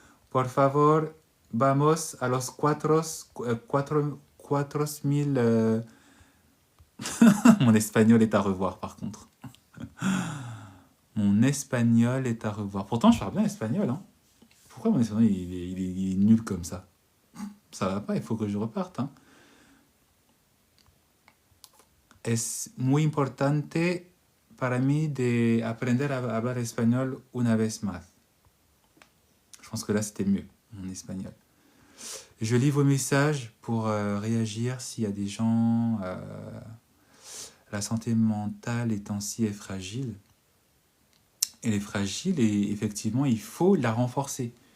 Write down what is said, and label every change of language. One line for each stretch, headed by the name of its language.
Spanish: Por favor, vamos a los 4000...
French: Mon espagnol est à revoir, par contre. Mon espagnol est à revoir. Pourtant, je parle bien espagnol, hein. Pourquoi mon espagnol, il est nul comme ça? Ça va pas, il faut que je reparte, hein.
Spanish: Es muy importante para mí de aprender a hablar espagnol una vez más.
French: Je pense que là, c'était mieux, mon espagnol. Je lis vos messages pour réagir s'il y a des gens... la santé mentale étant-ci est fragile. Elle est fragile et effectivement, il faut la renforcer.